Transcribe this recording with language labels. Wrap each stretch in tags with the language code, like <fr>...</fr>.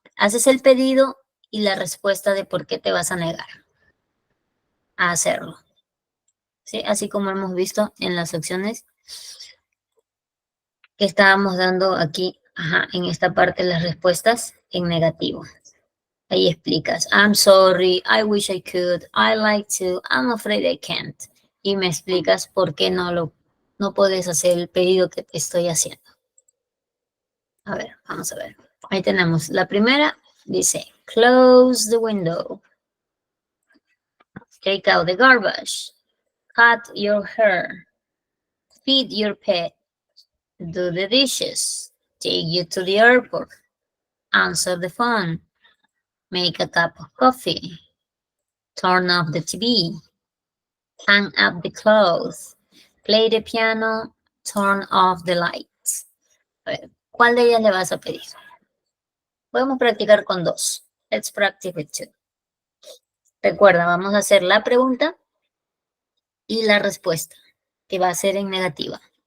<es>Haces el pedido y la respuesta de por qué te vas a negar a hacerlo. ¿Sí? Así como hemos visto en las opciones que estábamos dando aquí, en esta parte las respuestas en negativo. Ahí explicas,</es> <en>I'm sorry, I wish I could, I like to, I'm afraid I can't.</en> <es>Y me explicas por qué no puedes hacer el pedido que te estoy haciendo. A ver, vamos a ver. Ahí tenemos. La primera dice,</es> <en>close the window. Take out the garbage. Cut your hair. Feed your pet. Do the dishes. Take you to the airport. Answer the phone. Make a cup of coffee. turn off the TV, hang up the clothes, play the piano, turn off the lights.</en> <es>A ver, ¿cuál de ellas le vas a pedir? Podemos practicar con dos.</es> <en>Let's practice with two.</en> <es>Recuerda, vamos a hacer la pregunta y la respuesta, que va a ser en negativa.</es>